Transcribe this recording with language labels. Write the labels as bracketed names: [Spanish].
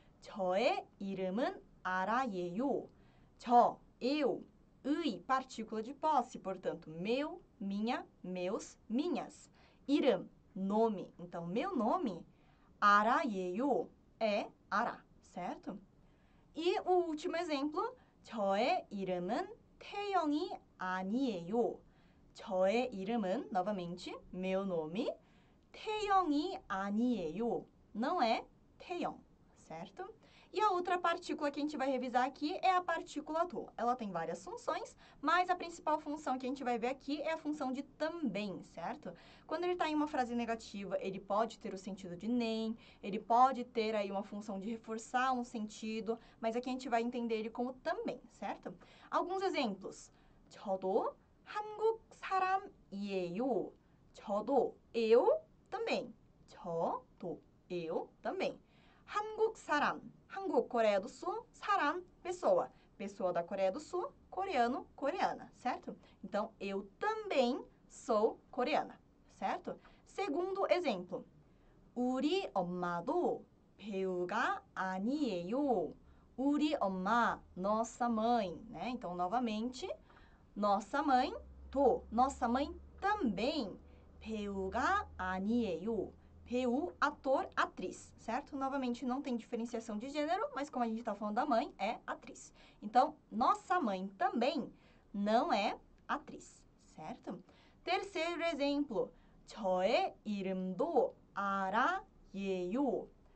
[Korean] 저의 이름은 아라예요. [Portuguese] 저, eu, 의, partícula de posse, portanto, meu, minha, meus, minhas. 이름, nome. Então, meu nome, 아라예요, é Ará, certo? E o último exemplo, [Korean] 저의 이름은 태영이 아니에요. [Portuguese] 저의 이름은, novamente, meu nome, 태영이 아니에요. Não é 태영, certo? E a outra partícula que a gente vai revisar aqui é a partícula do. Ela tem várias funções, mas a principal função que a gente vai ver aqui é a função de também, certo? Quando ele está em uma frase negativa, ele pode ter o sentido de nem, ele pode ter aí uma função de reforçar um sentido, mas aqui a gente vai entender ele como também, certo? Alguns exemplos. [Korean] 저도 한국 사람이에요. [Portuguese] 저도, eu também. 저도, eu também. 한국 사람, 한국, Coreia do Sul, 사람, pessoa. Pessoa da Coreia do Sul, coreano, coreana, certo? Então, eu também sou coreana, certo? Segundo exemplo. [Korean] 우리 엄마도 배우가 아니에요. [Portuguese] 우리 엄마, nossa mãe, né? Então, novamente, nossa mãe, nossa mãe também, 배우가 아니에요. 배우, ator, atriz, certo? Novamente, não tem diferenciação de gênero, mas como a gente está falando da mãe, é atriz. Então, nossa mãe também não é atriz, certo? Terceiro exemplo, [Korean] 저의 이름도 아라예요.